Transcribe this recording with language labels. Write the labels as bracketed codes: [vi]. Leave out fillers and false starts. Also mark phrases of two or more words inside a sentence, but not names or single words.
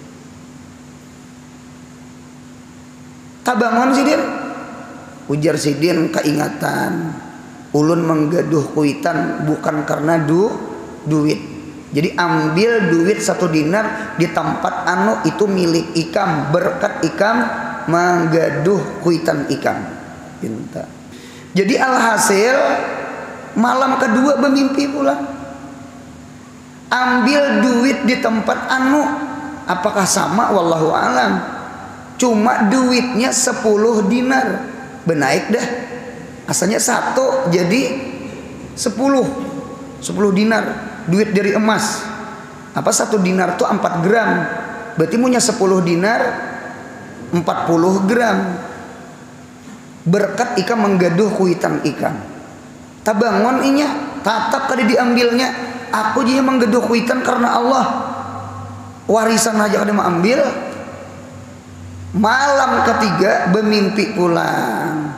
[bjn] Tabangon sidin, ujar sidin, keingatan ulun menggaduh kuitan bukan karena duit. Jadi ambil duit 1 dinar di tempat anu itu milik ikam, berkat ikam menggaduh kuitan ikam. Pinta. Jadi alhasil malam kedua bermimpi pula. Ambil duit di tempat anu, apakah sama? [ar] Wallahu alam. [bjn] Cuma duitnya 10 dinar, benaik dah. [id] Asalnya 1 jadi 10 dinar, duit dari emas. Apa 1 dinar tuh 4 gram, berarti punya 10 dinar 40 gram. [bjn] Berkat ikam menggaduh kuitan ikam. Tabangon inya, tatap tadi diambilnya. Aku dia menggaduh kuitan karena Allah. Warisan aja kada mau ambil. Malam ketiga bermimpi pulang.